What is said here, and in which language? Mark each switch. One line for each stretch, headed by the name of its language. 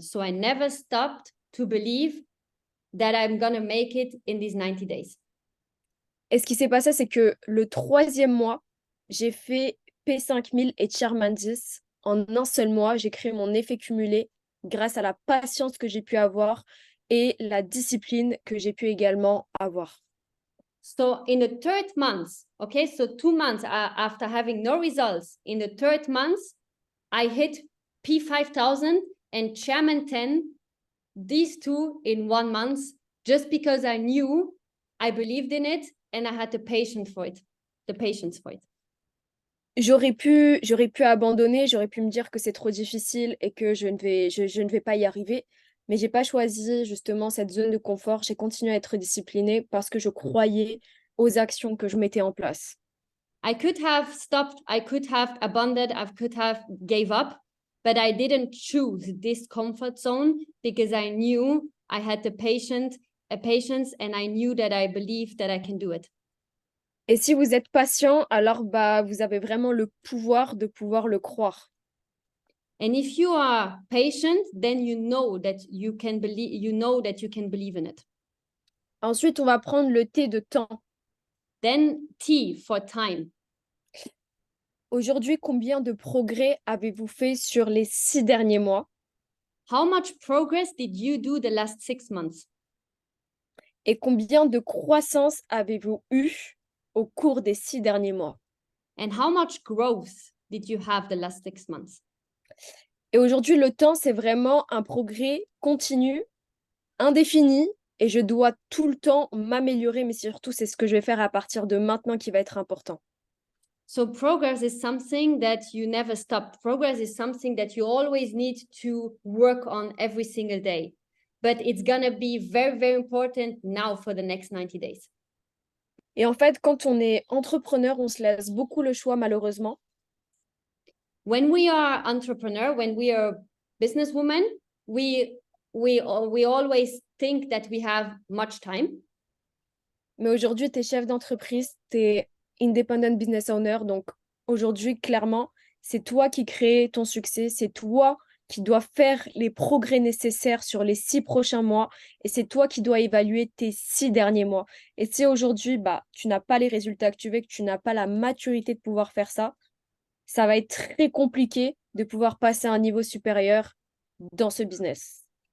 English: So I never stopped to believe that I'm gonna make it in these 90 days.
French: Et ce qui s'est passé, c'est que le 3e mois, j'ai fait P5000 et Chairman 10. En un seul mois, j'ai créé mon effet cumulé grâce à la patience que j'ai pu avoir et la discipline que j'ai pu également avoir.
English: So in the third month, okay, so 2 months after having no results, in the third month, I hit P5000 and Chairman 10, these two in 1 month, just because I knew, I believed in it, and I had the patience for it.
French: J'aurais pu abandonner, j'aurais pu me dire que c'est trop difficile et que je ne vais pas y arriver. Mais j'ai pas choisi justement cette zone de confort. J'ai continué à être disciplinée parce que je croyais aux actions que je mettais en place.
English: I could have stopped, I could have abandoned, I could have gave up, but I didn't choose this comfort zone because I knew I had the patience and I knew that I believed that I can do it.
French: Et si vous êtes patient, alors vous avez vraiment le pouvoir de pouvoir le croire.
English: And if you are patient, then you know that you can believe in it.
French: Ensuite, on va prendre le T de temps.
English: Then T for time.
French: Aujourd'hui, combien de progrès avez-vous fait sur les 6 derniers mois?
English: How much progress did you do the last 6 months?
French: Et combien de croissance avez-vous eu au cours des 6 derniers mois?
English: And how much growth did you have the last 6 months?
French: Et aujourd'hui, le temps, c'est vraiment un progrès continu, indéfini, et je dois tout le temps m'améliorer, mais surtout, c'est ce que je vais faire à partir de maintenant qui va être important.
English: So progress is something that you never stop. Progress is something that you always need to work on every single day. But it's gonna be very, very important now for the next 90 days.
French: Et en fait, quand on est entrepreneur, on se laisse beaucoup le choix, malheureusement.
English: When we are entrepreneur, when we are businesswoman, we always think that we have much time.
French: Mais aujourd'hui, tu es chef d'entreprise, tu es
English: independent business owner.
French: Donc aujourd'hui, clairement, c'est toi qui crée ton succès. C'est toi qui dois faire les progrès nécessaires sur les 6 prochains mois. Et c'est toi qui dois évaluer tes 6 derniers mois. Et si aujourd'hui, tu n'as pas les résultats que tu veux, que tu n'as pas la maturité de pouvoir faire ça, ça va être très compliqué de pouvoir passer à un niveau supérieur dans ce business.